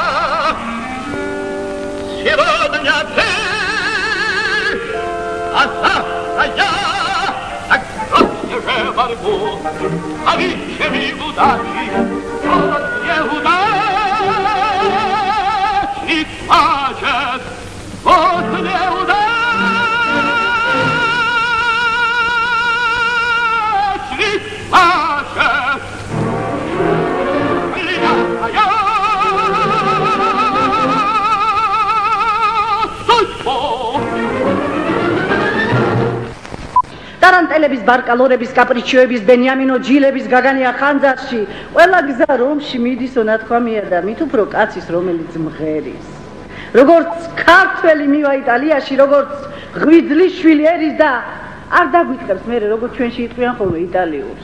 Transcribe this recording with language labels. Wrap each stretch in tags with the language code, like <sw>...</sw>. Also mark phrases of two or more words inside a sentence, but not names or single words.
<ru>Сегодня ты, а завтра я, так бросьте же борьбу, а ведь миг удачи, вот неудачник плачет, вот неудачник плачет. Кляня судьбу.</ru> <ka>ტარანტელების, ბარკალორების, კაპრიჩოების, ბენიამინო ჯილების გაგანია ხანძარში, ყველა გზა რომში მიდისო ნათქვამია და მით უფრო კაცის, რომელიც მღერის. როგორც ქართველი მივა იტალიაში, როგორც ღვიძლის შვილი ერის და არ დაგვიწყებს მე როგორც ჩვენში იტყვიან ხოლმე იტალიურს.</ka>